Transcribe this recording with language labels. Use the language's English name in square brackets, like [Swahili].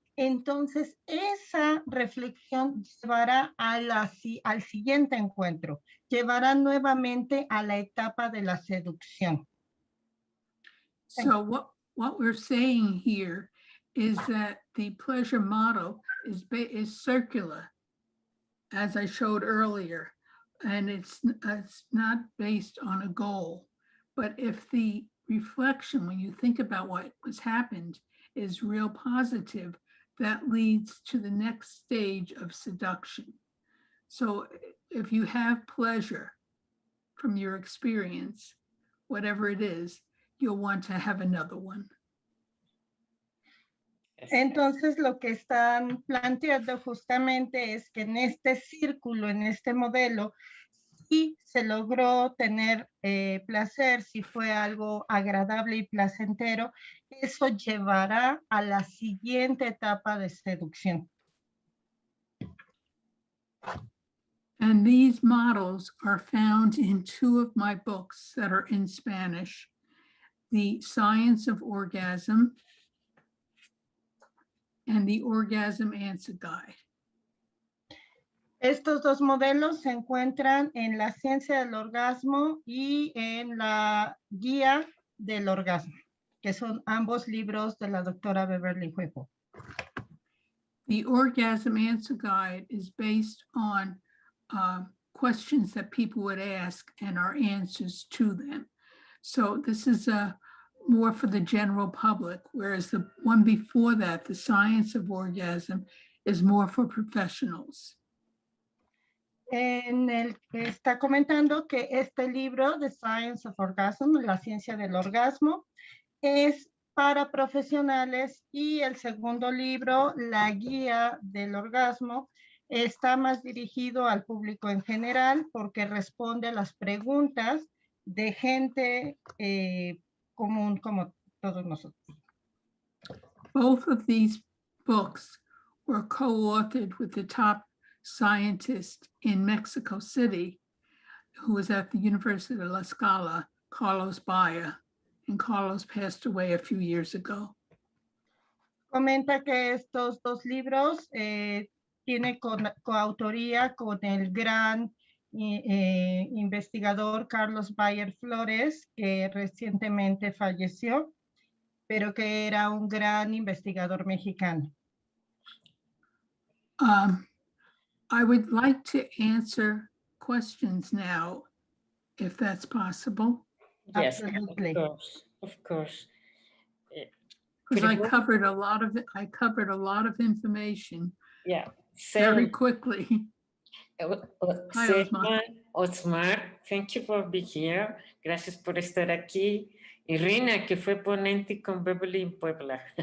[Spanish] Entonces, esa reflexión llevará al siguiente encuentro, llevará nuevamente a la etapa de la seducción. [English] So what we're saying here is that the pleasure model is circular, as I showed earlier, and it's not based on a goal. But if the reflection, when you think about what has happened, is real positive, that leads to the next stage of seduction. So if you have pleasure from your experience, whatever it is, you'll want to have another one. [Spanish] Entonces, lo que están planteando justamente es que en este círculo, en este modelo, si se logró tener placer, si fue algo agradable y placentero, eso llevará a la siguiente etapa de seducción. [English] And these models are found in 2 of my books that are in Spanish, The Science of Orgasm and The Orgasm Answer Guide. [Spanish] Estos 2 modelos se encuentran en La Ciencia del Orgasmo y en la Guía del Orgasmo, que son ambos libros de la doctora Beverly Whipple. [English] The Orgasm Answer Guide is based on questions that people would ask and our answers to them. So this is more for the general public, whereas the one before that, The Science of Orgasm, is more for professionals. [Spanish] En el que está comentando que este libro, The Science of Orgasm, la ciencia del orgasmo, es para profesionales, y el segundo libro, La Guía del Orgasmo, está más dirigido al público en general porque responde a las preguntas de gente común como todos nosotros. [English] Both of these books were co-authored with the top scientist in Mexico City, who was at the University of La Scala, Carlos Bayer, and Carlos passed away a few years ago. [Spanish] Comenta que estos dos libros tiene coautoría con el gran investigador Carlos Bayer Flores, que recientemente falleció, pero que era un gran investigador mexicano. [English] I would like to answer questions now, if that's possible. Yes, Absolutely. of course. Because I covered a lot of information Yeah. very quickly. Hi, Osmar, thank you for being here. [Spanish] Gracias por estar aquí. Y Rina, que fue ponente con Beverly en Puebla.